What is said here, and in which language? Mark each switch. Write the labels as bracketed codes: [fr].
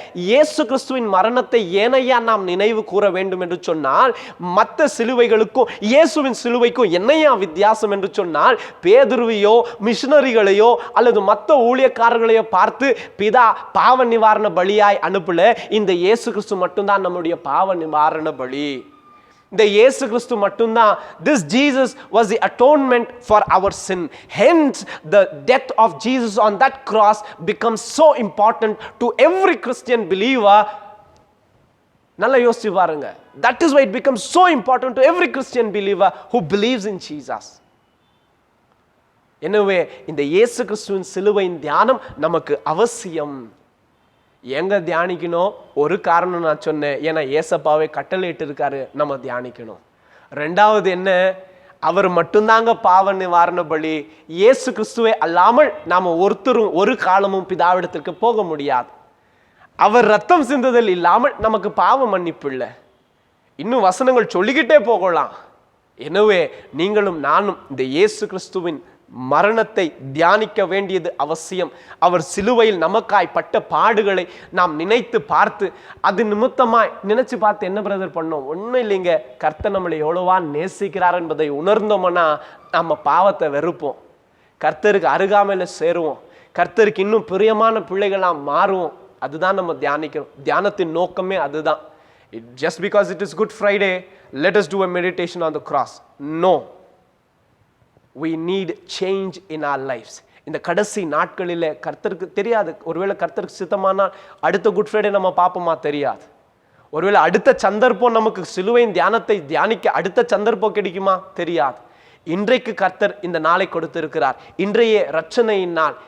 [ta] இயேசு கிறிஸ்துவின் மரணத்தை ஏனையா நாம் நினைவு கூற வேண்டும் என்று சொன்னால், மற்ற சிலுவைகளுக்கும் இயேசுவின் சிலுவைக்கும் என்னையா வித்தியாசம் என்று சொன்னால், பேதுருவையோ மிஷனரிகளையோ அல்லது மற்ற ஊழியக்காரர்களையோ பார்த்து பிதா பாவ நிவாரண பலியாய் அனுப்பல. இந்த இயேசு கிறிஸ்து மட்டும்தான் நம்முடைய பாவ நிவாரண பலி. இந்த இயேசு கிறிஸ்து மட்டும்தான். [en] This Jesus was the atonement for our sin. Hence the death of Jesus on that cross becomes so important to every Christian believer. [ta] நல்லா யோசிச்சு பாருங்க. [en] That is why it becomes so important to every Christian believer who believes in Jesus. [ta] எனவே இந்த இயேசு கிறிஸ்துவின் சிலுவையின் தியானம் நமக்கு அவசியம். எங்க தியானிக்கணும்? ஒரு காரணம் நான் சொன்னேன், ஏன்னா ஏசப்பாவே கட்டளையிட்டு இருக்காரு, நம்ம தியானிக்கணும். ரெண்டாவது என்ன? அவர் மட்டும்தாங்க பாவ நிவாரண பலி. இயேசு கிறிஸ்துவை அல்லாமல் நாம ஒருத்தரும் ஒரு காலமும் பிதாவிடத்திற்கு போக முடியாது. அவர் ரத்தம் சிந்துதல் இல்லாமல் நமக்கு பாவ மன்னிப்பு இல்லை. இன்னும் வசனங்கள் சொல்லிக்கிட்டே போகலாம். எனவே நீங்களும் நானும் இந்த இயேசு கிறிஸ்துவின் மரணத்தை தியானிக்க வேண்டியது அவசியம். அவர் சிலுவையில் நமக்காய் பட்ட பாடுகளை நாம் நினைத்து பார்த்து, அது நிமித்தமாய் நினைச்சு பார்த்து என்ன பிரதர் பண்ணோம்? ஒன்றும் இல்லைங்க, கர்த்தர் நம்மளை எவ்வளவா நேசிக்கிறார் என்பதை உணர்ந்தோம்னா நம்ம பாவத்தை வெறுப்போம், கர்த்தருக்கு அருகாமையில சேருவோம், கர்த்தருக்கு இன்னும் பிரியமான பிள்ளைகளாம் மாறுவோம். அதுதான் நம்ம தியானிக்கிறோம். தியானத்தின் நோக்கமே அதுதான். [en] Just because it is Good Friday, let us do a meditation on the cross. No. We need change in our lives. [ta] இந்த கடைசி நாட்களில் கர்த்தருக்கு தெரியாது, ஒருவேளை கர்த்தருக்கு சித்தமானால் அடுத்த குட் ஃப்ரைடே நம்ம பார்ப்போமா? தெரியாது. ஒருவேளை அடுத்த சந்தர்ப்பம் நமக்கு சிலுவையின் தியானத்தை தியானிக்க அடுத்த சந்தர்ப்பம் கிடைக்குமா? தெரியாது. இன்றைக்கு கர்த்தர் இந்த நாளை கொடுத்திருக்கிறார். இன்றைய இரட்சணையின் நாள்.